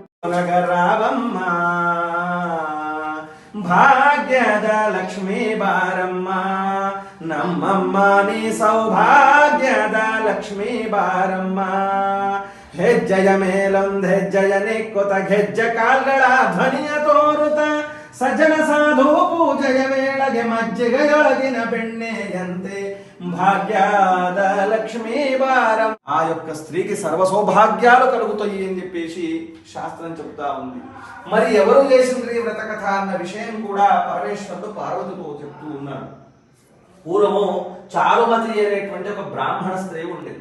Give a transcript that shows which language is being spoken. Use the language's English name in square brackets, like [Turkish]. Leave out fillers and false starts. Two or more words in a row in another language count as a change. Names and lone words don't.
[Kannada] ತೊಲಗರಾವಮ್ಮ ಭಾಗ್ಯದ ಲಕ್ಷ್ಮೀ ಬಾರಮ್ಮ ನಮ್ಮಮ್ಮ ನೀ ಸೌಭಾಗ್ಯದ ಲಕ್ಷ್ಮೀ ಬಾರಮ್ಮ ಹೆಜ್ಜೆಯ ಮೇಲೊಂದ್ ಹೆಜ್ಜೆಯ ನಿಕ್ಕುತ ಗೆಜ್ಜೆ ಕಾಲ್ಗಳ ಧ್ವನಿಯ ತೋರುತ ಸಜ್ಜನ ಸಾಧು ಪೂಜೆಯ ವೇಳೆಗೆ ಮಜ್ಜಿಗೆಯೊಳಗಿನ ಬೆಣ್ಣೆಯಂತೆ ಭಾಗ್ಯಾದ ಲಕ್ಷ್ಮೀ ಭಾರಂ. [Telugu] ఆ యొక్క స్త్రీకి సర్వ సౌభాగ్యాలు కలుగుతాయి అని చెప్పేసి శాస్త్రం చెబుతా ఉంది. మరి ఎవరు చేసింది వ్రత కథ అన్న విషయం కూడా పరమేశ్వరుడు పార్వతితో చెప్తూ ఉన్నాడు. పూర్వము చారుమతి అనేటువంటి ఒక బ్రాహ్మణ స్త్రీ ఉండేది.